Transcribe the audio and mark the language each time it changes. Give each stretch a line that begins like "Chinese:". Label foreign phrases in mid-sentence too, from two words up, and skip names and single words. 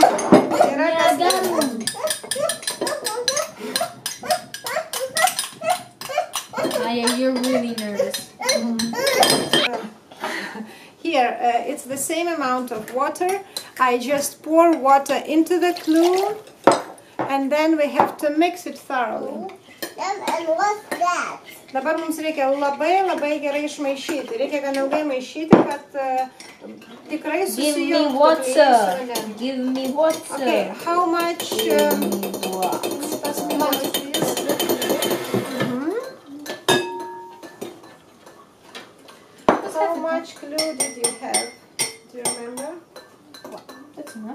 English: Maya, you're really nervous. Here, it's the same amount of water. I just pour water into the glue and then we have to mix it thoroughly. And what's that?
Lithuanian: Dabar mums reikia labai gerai išmaišyti. Reikia gan ilgai maišyti, kad tikrai susijungtų.
English: Give me water. Give me water. Okay, how much? How much glue did you have? Do you remember? That's enough.